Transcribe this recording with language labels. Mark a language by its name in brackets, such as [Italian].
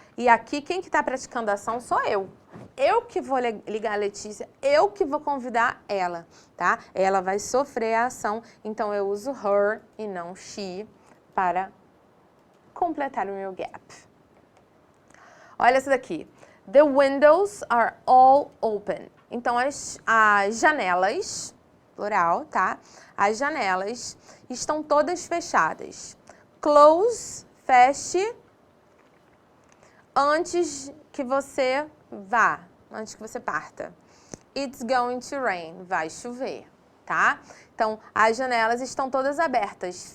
[Portuguese] E aqui, quem que está praticando a ação sou eu. Eu que vou ligar a Letícia, eu que vou convidar ela, tá? Ela vai sofrer a ação, então eu uso her e não she para completar o meu gap. Olha essa daqui. [English] The windows are all open. [Portuguese] Então, as janelas, plural, tá? As janelas estão todas fechadas. Close, feche, antes que você vá, antes que você parta. [English] It's going to rain. [Portuguese] Vai chover, tá? Então, as janelas estão todas abertas.